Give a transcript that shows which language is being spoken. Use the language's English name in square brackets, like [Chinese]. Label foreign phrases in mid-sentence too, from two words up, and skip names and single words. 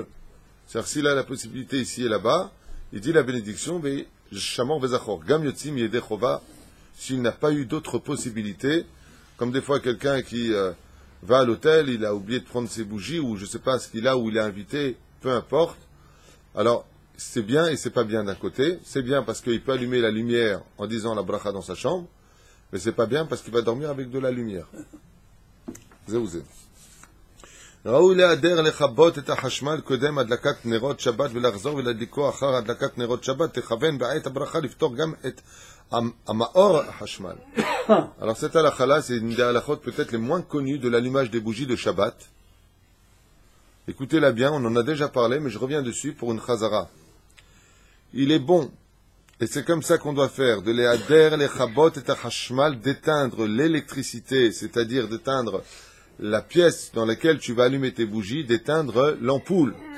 [French] C'est-à-dire s'il a la possibilité ici et là-bas, il dit la bénédiction, [Hebrew] שמור וזכור, גם יוצאים ידי חובה, [French] s'il n'a pas eu d'autres possibilités, comme des fois quelqu'un qui va à l'hôtel, il a oublié de prendre ses bougies, ou je ne sais pas ce qu'il a, ou il est invité, peu importe. Alors, c'est bien et c'est pas bien d'un côté. C'est bien parce qu'il peut allumer la lumière en disant la bracha dans sa chambre, mais c'est pas bien parce qu'il va dormir avec de la lumière. [Hebrew] Zéouzé. ראוי להיעדר לכבות את החשמל קודם הדלקת נרות שבת ולחזור ולהדליקו אחר הדלקת נרות שבת, תכוון בעת הברכה לפתור גם את המאור החשמל. [French] Alors cette halakha-là, c'est une des halakhot peut-être les moins connues de l'allumage des bougies de Shabbat. Écoutez-la bien, on en a déjà parlé, mais je reviens dessus pour une chazara. Il est bon, et c'est comme ça qu'on doit faire, de [Hebrew] להדר לכבות את החשמל, [French] d'éteindre l'électricité, c'est-à-dire d'éteindre la pièce dans laquelle tu vas allumer tes bougies, d'éteindre l'ampoule.